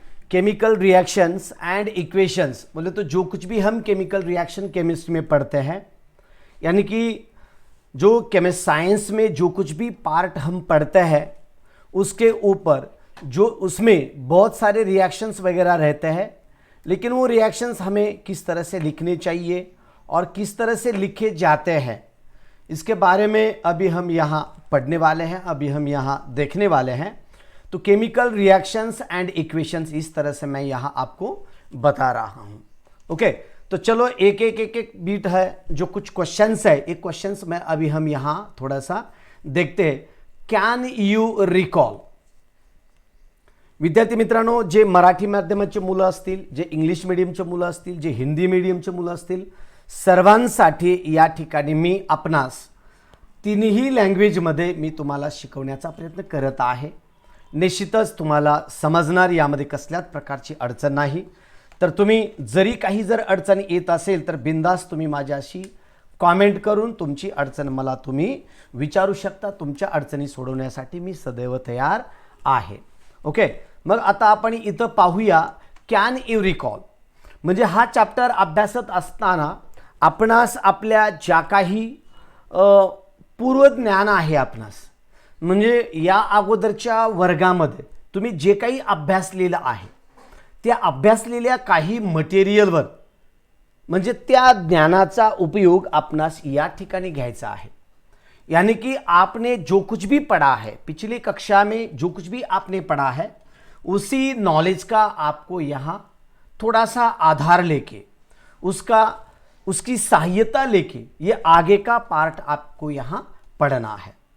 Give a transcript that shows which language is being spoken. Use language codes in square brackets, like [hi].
[hi] Chemical reactions and equations बोले तो जो कुछ भी हम केमिकल रिएक्शन केमिस्ट्री में पढ़ते हैं, यानी कि जो केमिस्ट्री साइंस में जो कुछ भी पार्ट हम पढ़ते हैं उसके ऊपर जो उसमें बहुत सारे रिएक्शंस वगैरह रहते हैं, लेकिन वो रिएक्शंस हमें किस तरह से लिखने चाहिए और किस तरह से लिखे जाते हैं, इसके बारे में अभी हम यहाँ पढ़ने वाले हैं, अभी हम यहाँ देखने वाले हैं। तो केमिकल रिएक्शंस एंड इक्वेशंस इस तरह से मैं यहाँ आपको बता रहा हूँ। ओके, तो चलो एक बीट है जो कुछ क्वेश्चंस है, एक क्वेश्चंस में अभी हम यहाँ थोड़ा सा देखते हैं। [en] Can you recall? [mr] विद्यार्थी मित्रांनो, जे मराठी माध्यमाचे मुलं असतील, जे इंग्लिश मीडियमचे मुलं असतील, जे हिंदी मीडियमचे मुलं असतील, सर्वांसाठी या ठिकाणी मी आपणास तिन्ही लँग्वेजमध्ये मी तुम्हाला शिकवण्याचा प्रयत्न करत आहे। निश्चितच तुम्हाला समजणार, यामध्ये कसल्याच प्रकारची अडचण नाही। तर तुम्ही जरी काही जर अडचण येत असेल तर बिंदास तुम्ही माझ्याशी कमेंट करून तुमची अडचण मला तुम्ही विचारू शकता। तुमच्या अडचणी सोडवण्यासाठी मी सदैव तयार आहे। ओके, मग आता आपण इथं पाहूया [en] Can you recall. [mr] म्हणजे हा चॅप्टर अभ्यासत असताना आपणास आपल्या ज्या काही पूर्वज्ञान आहे, आपणास म्हणजे या अगोदरच्या वर्गामध्ये तुम्ही जे काही अभ्यासलेलं आहे त्या अभ्यासलेल्या काही मटेरियलवर म्हणजे त्या ज्ञानाचा उपयोग आपणास या ठिकाणी घ्यायचा है। [hi] यानी कि आपने जो कुछ भी पढ़ा है, पिछली कक्षा में जो कुछ भी आपने पढ़ा है, उसी नॉलेज का आपको यहाँ थोड़ा सा आधार लेके उसकी सहायता लेके ये आगे का पार्ट आपको यहाँ पढ़ना है।